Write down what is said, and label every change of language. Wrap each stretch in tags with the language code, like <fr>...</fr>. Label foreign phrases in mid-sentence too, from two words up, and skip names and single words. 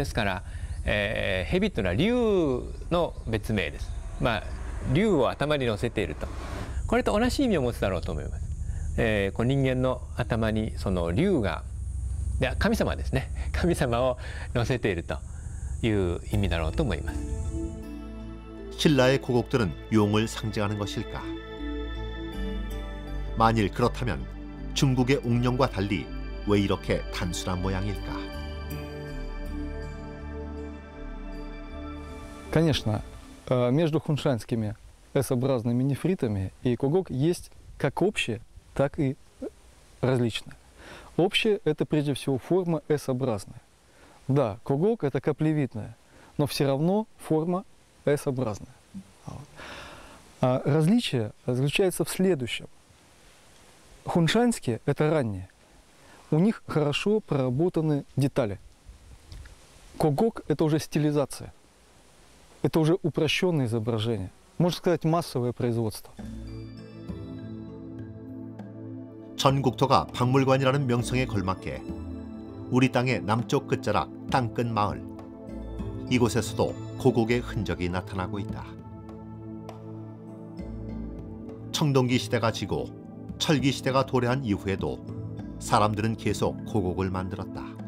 <ja>ですから、蛇というのは竜の別名です。竜を頭に乗せていると、これと同じ意味を持つだろうと思います。この人間の頭にその竜が、神様ですね、神様を乗せているという意味だろうと思います。</ja> <ko>신라의 고곡들은 용을 상징하는 것일까? 만일 그렇다면 중국의 옥령과 달리 왜 이렇게 단순한 모양일까?</ko> <ru>Конечно, между хуншанскими S-образными нефритами и когок есть как общее, так и различное. Общее – это прежде всего форма S-образная. Да, когок – это каплевидная, но все равно форма S-образная. А различие заключается в следующем. Хуншанские – это ранние. У них хорошо проработаны детали. Когок – это уже стилизация. Это уже упрощенное изображение. Можно сказать, массовое производство.</ru> <ko>전국토가 박물관이라는 명성에 걸맞게 우리 땅의 남쪽 끝자락 땅끝 마을, 이곳에서도 고곡의 흔적이 나타나고 있다. 청동기 시대가 지고 철기 시대가 도래한 이후에도 사람들은 계속 고곡을 만들었다.</ko>